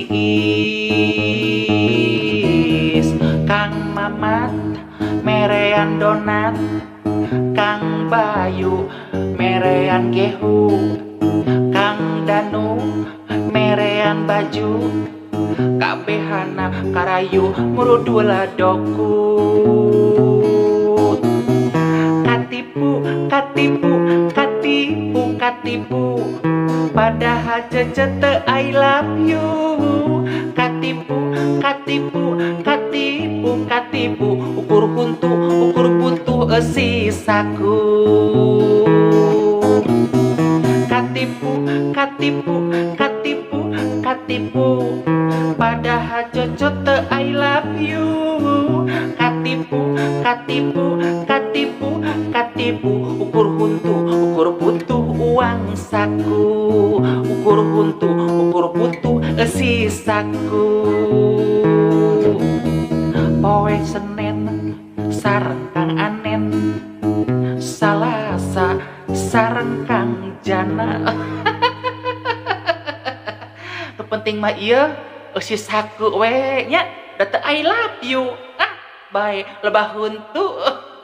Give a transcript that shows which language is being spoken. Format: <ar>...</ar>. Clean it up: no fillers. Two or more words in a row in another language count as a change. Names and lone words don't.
<su>tiis, Kang Mamat merean donat, Kang Bayu merean gehu, Kang Danu merean baju, kabehana karayu murudul doku. Katipu, katipu, katipu, katipu, padahal cece teu</su> <en>I love you.</en> <su>Katipu, katipu, katipu, katipu, ukur butuh sisaku. Katipu, katipu, katipu, katipu, padahal cece teu</su> <en>I love you.</en> <su>Katipu, katipu, katipu, katipu, ukur butuh uang saku, ukur butuh sisaku. Poe Senen sareng Kang Anen, Salasa sareng Kang Jana. Nu penting mah ieu sisaku we nya, da teu</su> <en>I love you.</en> <su>Bae lebah huntu.</su>